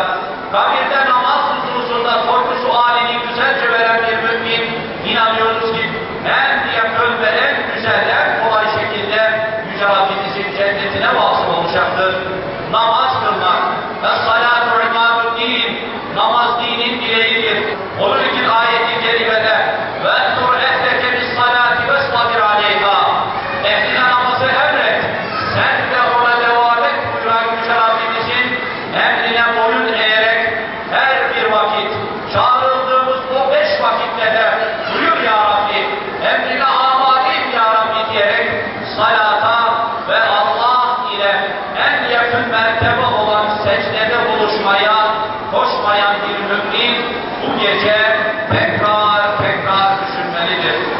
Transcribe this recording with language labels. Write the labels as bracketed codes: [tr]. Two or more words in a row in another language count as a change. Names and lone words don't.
[tr] Kabirde namaz hususunda sorgu sualini güzelce veren bir mümin, inanıyoruz ki en yakın ve en güzel, en kolay şekilde Yüce Rabbimizin cennetine vasıl olacaktır. Namaz kılmak ve [ar] الصلاة عماد الدين, [tr] namaz dinin direğidir. Onun için ayet-i kerimede [ar] وَاَنْتُرْ اَهْلَكَ بِالصَّلَاةِ وَاسْطَبِرْ عَلَيْهَا, [tr] ehline namazı emret, sen de ona devam et buyuran Yüce Rabbimizin emrine boyun eğerek her bir vakit, çağrıldığımız o 5 vakitte de buyur [ar] يا ربي, [tr] emrine amadeyim [ar] يا ربي [tr] diyerek salata ve Allah ile en yakın mertebe olan secdede buluşmaya koşmayan bir mümin bu gece tekrar düşünmelidir.